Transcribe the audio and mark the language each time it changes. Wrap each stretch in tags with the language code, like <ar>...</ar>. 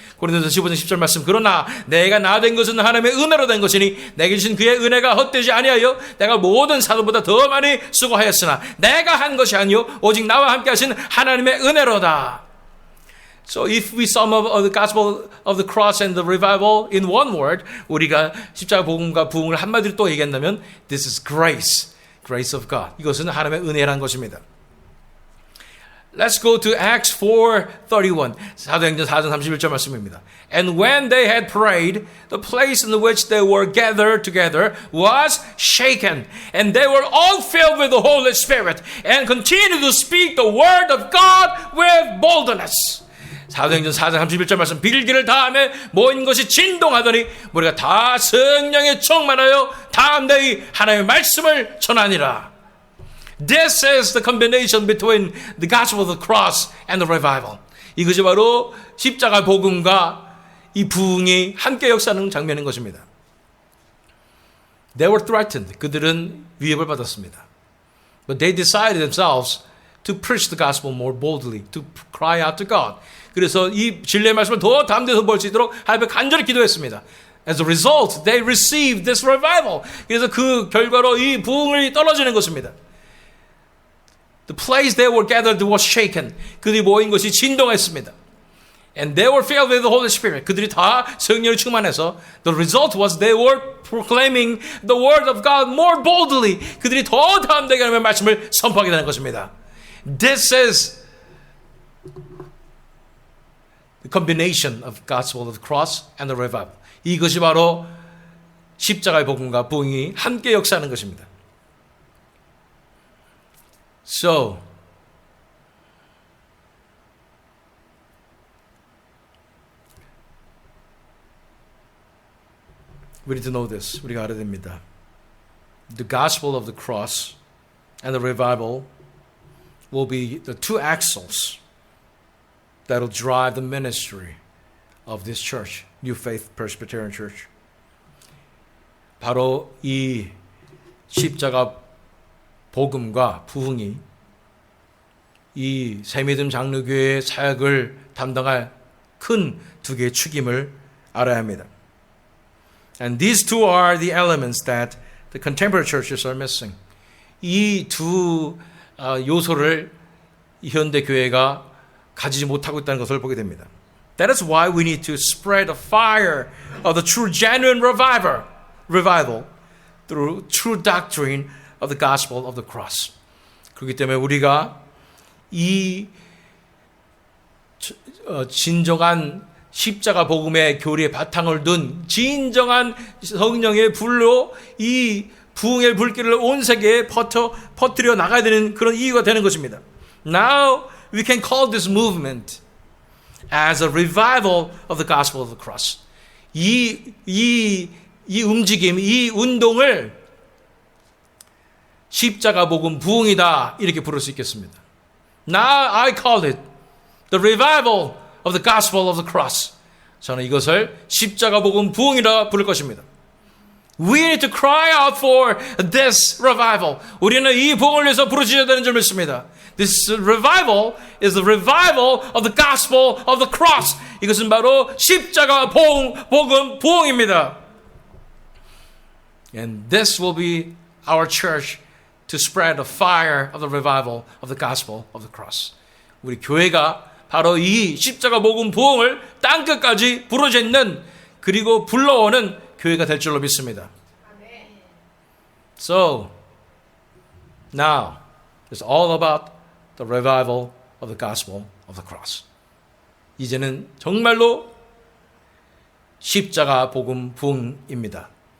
<ko>고린도전서 15장 10절 말씀. 그러나 내가 나 된 것은 하나님의 은혜로 된 것이니 내게 주신 그의 은혜가 헛되지 아니하여 내가 모든 사도보다 더 많이 수고하였으나 내가 한 것이 아니요 오직 나와 함께 하신 하나님의 은혜로다.</ko> <en>So if we sum up the gospel of the cross and the revival in one word,</en> <ko>우리가 십자가 복음과 부흥을 한마디로 또 얘기한다면</ko> <en>this is grace, grace of God.</en> <ko>이것은 하나님의 은혜라는 것입니다.</ko> <en>Let's go to Acts 4:31.</en> <ko>사도행전 4장 31절 말씀입니다.</ko> <en>And when they had prayed, the place in which they were gathered together was shaken, and they were all filled with the Holy Spirit, and continued to speak the word of God with boldness.</en> <ko>사도행전 4장 31절 말씀. 빌기를 다음에 모인 것이 진동하더니 우리가 다 성령에 충만하여 담대히 하나님의 말씀을 전하니라.</ko> <en>This is the combination between the gospel of the cross and the revival.</en> <ko>이것이 바로 십자가 복음과 이 부흥이 함께 역사하는 장면인 것입니다.</ko> <en>They were threatened.</en> <ko>그들은 위협을 받았습니다.</ko> <en>But they decided themselves to preach the gospel more boldly, to cry out to God.</en> <ko>그래서 이 진리의 말씀을 더 담대해서 볼 수 있도록 하나님께 간절히 기도했습니다.</ko> <en>As a result, they received this revival.</en> <ko>그래서 그 결과로 이 부흥이 떨어지는 것입니다.</ko> <en>The place they were gathered was shaken.</en> <ko>그들이 모인 것이 진동했습니다.</ko> <en>And they were filled with the Holy Spirit.</en> <ko>그들이 다 성령을 충만해서</ko> <en>the result was they were proclaiming the word of God more boldly.</en> <ko>그들이 더 담대하게 하나님의 말씀을 선포하게 되는 것입니다.</ko> <en>This is the combination of gospel of the cross and the revival.</en> <ko>이것이 바로 십자가의 복음과 부흥이 함께 역사하는 것입니다.</ko> <en>So, we need to know this.</en> <ko>우리가 알아야 됩니다.</ko> <en>The gospel of the cross and the revival will be the two axles that will drive the ministry of this church, New Faith Presbyterian Church.</en> <ko>바로 이 십자가 복음과 부흥이 이 새미듬 장로교회의 사역을 담당할 큰 두 개의 축임을 알아야 합니다.</ko> <en>And these two are the elements that the contemporary churches are missing.</en> <ko>이 두 요소를 현대 교회가 가지지 못하고 있다는 것을 보게 됩니다.</ko> <en>That is why we need to spread the fire of the true genuine revival through true doctrine of the gospel of the cross.</en> <ko>그렇기 때문에 우리가 이 진정한 십자가 복음의 교리의 바탕을 둔 진정한 성령의 불로 이 부흥의 불길을 온 세계에 퍼뜨려 나가야 되는 그런 이유가 되는 것입니다.</ko> <en>Now we can call this movement as a revival of the gospel of the cross.</en> <ko>이 움직임, 이 운동을 십자가 복음 부흥이다 이렇게 부를 수 있겠습니다.</ko> <en>Now I call it the revival of the gospel of the cross.</en> <ko>저는 이것을 십자가 복음 부흥이라 부를 것입니다.</ko> <en>We need to cry out for this revival.</en> <ko>우리는 이 부흥을 위해서 부르짖어야 되는 줄 믿습니다.</ko> <en>This revival is the revival of the gospel of the cross.</en> <ko>이것은 바로 십자가 복음 부흥입니다.</ko> <en>And this will be our church to spread the fire of the revival of the gospel of the cross.</en> <ko>우리 교회가 바로 이 십자가 복음 부흥을 땅끝까지 부르짖는 그리고 불러오는 교회가 될 줄로 믿습니다.</ko> <en>So, now, it's all about the revival of the gospel of the cross.</en> <ko>이제는 정말로 십자가 복음 부흥입니다.</ko>